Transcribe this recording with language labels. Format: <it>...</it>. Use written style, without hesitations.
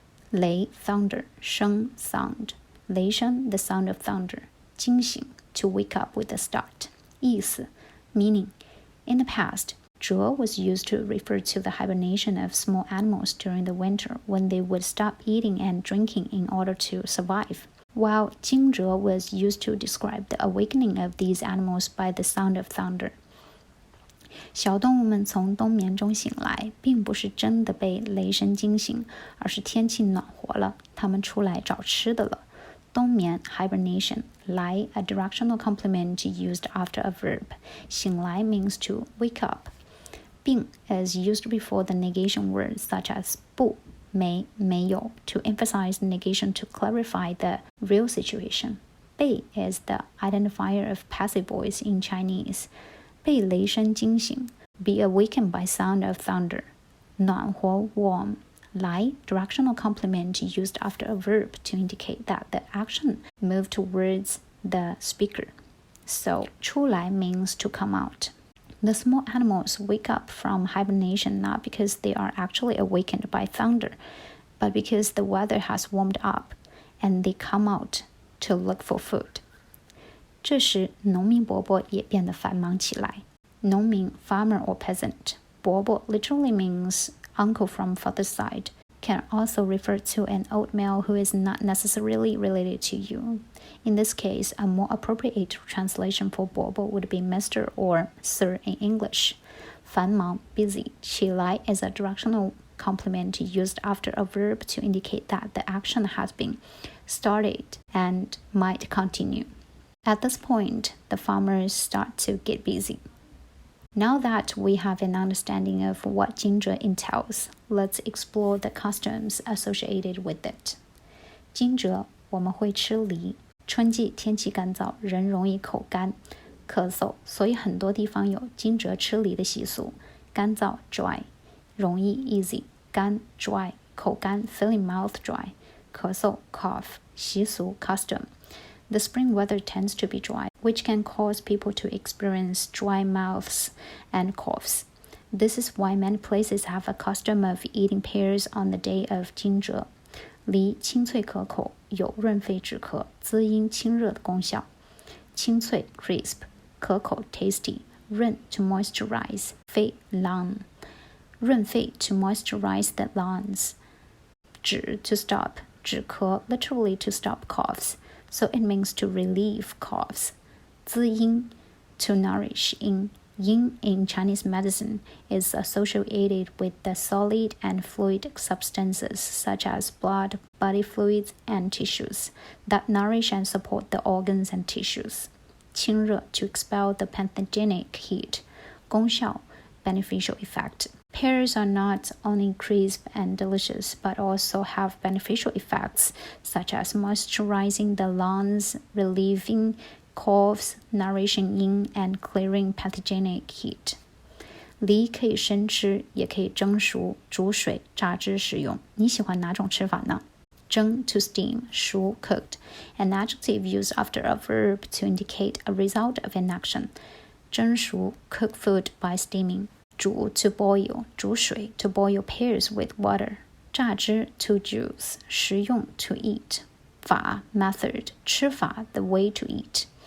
<en>雷 thunder 声 sound 雷声 the sound of thunder 惊醒 to wake up with a start 意思 meaning in the past蛰 was used to refer to the hibernation of small animals during the winter when they would stop eating and drinking in order to survive, while 惊蛰 was used to describe the awakening of these animals by the sound of thunder.</en> <zh>小动物们从冬眠中醒来，并不是真的被雷声惊醒，而是天气暖和了，它们出来找吃的了。</zh> <en>冬眠 hibernation 来 a directional complement used after a verb. 醒来 means to wake up. 并 is used before the negation words such as 不没有 to emphasize negation to clarify the real situation. 被 is the identifier of passive voice in Chinese. 被雷声惊醒 be awakened by sound of thunder. 暖和 warm. 来 directional complement used after a verb to indicate that the action moved towards the speaker. So 出来 means to come out.The small animals wake up from hibernation not because they are actually awakened by thunder, but because the weather has warmed up, and they come out to look for food.</en> <zh>这时，农民伯伯也变得繁忙起来。</zh> <en>农民 farmer or peasant. 伯伯 literally means uncle from father's side. Can also refer to an old male who is not necessarily related to you. In this case, a more appropriate translation for 伯伯 would be Mr. or Sir in English. 繁忙 busy. 起来 is a directional complement used after a verb to indicate that the action has been started and might continue. At this point, the farmers start to get busy.Now that we have an understanding of what 惊蛰 entails, let's explore the customs associated with it.</en> <zh>惊蛰我们会吃梨。春季天气干燥，人容易口干、咳嗽，所以很多地方有惊蛰吃梨的习俗。</zh> <en>干燥 dry, 容易 easy, 干 dry, 口干 feeling mouth dry, 咳嗽 cough, 习俗 custom.The spring weather tends to be dry, which can cause people to experience dry mouths and coughs. This is why many places have a custom of eating pears on the day of 惊蛰。</en> <zh>梨清脆可口，有润肺止咳、滋阴清热的功效。</zh> <en>清脆 crisp, 可口 tasty, 润 to moisturize, 肺 lung. 润肺 to moisturize the lungs. 止 to stop, 止咳 literally to stop coughs.So it means to relieve coughs. 滋阴 to nourish yin. Yin in Chinese medicine is associated with the solid and fluid substances such as blood, body fluids, and tissues that nourish and support the organs and tissues. 清热 to expel the pathogenic heat. 功效 beneficial effect. Pears are not only crisp and delicious, but also have beneficial effects such as moisturizing the lungs, relieving coughs, nourishyin, and clearing pathogenic heat.</en> <zh>梨可以生吃，也可以蒸熟、煮水、榨汁食用。你喜欢哪种吃法呢？</zh> <en>蒸 to steam, 熟 cooked, an adjective used after a verb to indicate a result of an action. 蒸熟 cook food by steaming. 煮 to boil, 煮水 to boil pears with water. 榨汁 to juice, 食用 to eat. 法 method, 吃法 the way to eat.</en>